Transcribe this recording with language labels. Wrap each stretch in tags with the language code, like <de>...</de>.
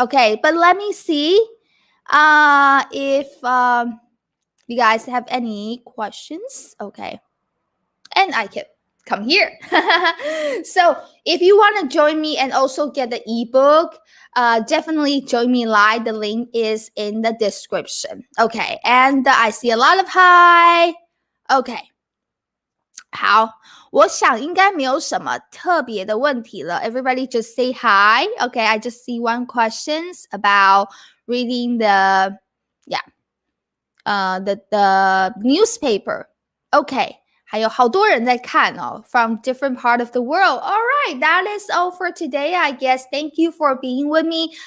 <en>Okay, but let me see if you guys have any questions. Okay, and I can come here. So if you want to join me and also get the ebook, definitely join me live. The link is in the description. Okay, and I see a lot of hi. Okay.</en> <zh>好，我想应该没有什么特别的问题了。</zh> <en>Everybody just say hi. Okay, I just see one questions about reading the the newspaper. Okay,</en> <zh>还有好多人在看哦</zh> <en>from different part of the world. All right, that is all for today, I guess. Thank you for being with me.</en>